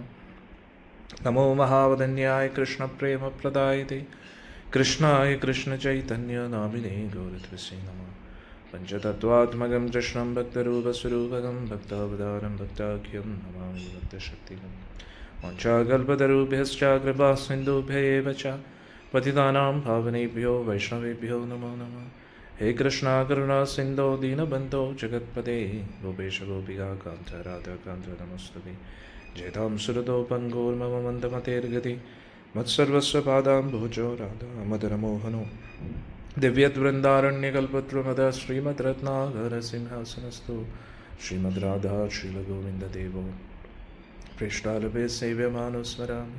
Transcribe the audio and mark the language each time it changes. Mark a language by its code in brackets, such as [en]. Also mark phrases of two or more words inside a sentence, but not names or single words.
[sa] നമോ മഹാവദന്യായ കൃഷ്ണപ്രേമപ്രദായതേ കൃഷ്ണായ കൃഷ്ണചൈതന്യനാമിനേ ഗൗരത്വസേ നമഃ. പഞ്ചതത്വാത്മകം കൃഷ്ണം ഭക്തരൂപസ്വരൂപകം ഭക്താവതാരം ഭക്താഖ്യം നമാമി ഭക്തശക്തികം. വാഞ്ചാകൽപതരുഭ്യശ്ച കൃപാസിന്ധുഭ്യ ഏവ ച പതിതാനാം പാവനേഭ്യോ വൈഷ്ണവേഭ്യോ നമോ നമഃ. ഹേ കൃഷ്ണ കരുണാ സിന്ധോ ദീനബന്ധോ ജഗത്പതേ ഗോപേശ ഗോപികാ കാന്ത രാധാകാന്ത നമസ്തുതേ. ജയതാം സുരതോ പങ്കോർമമ മന്ദമതേർഗതി മത്സർവസ്വ പാദാംബുജോ രാധാ മദനമോഹനോ. ദിവ്യദ്വൃന്ദാരണ്യകൽപദ്രുമദ ശ്രീമദ് രത്നാകര സിംഹാസനസ്ഥോ ശ്രീമദ് രാധാ ശ്രീലഗോവിന്ദദേവോ പൃഷ്ഠാലഭേ സേവ്യമാനോ സ്മരാമി.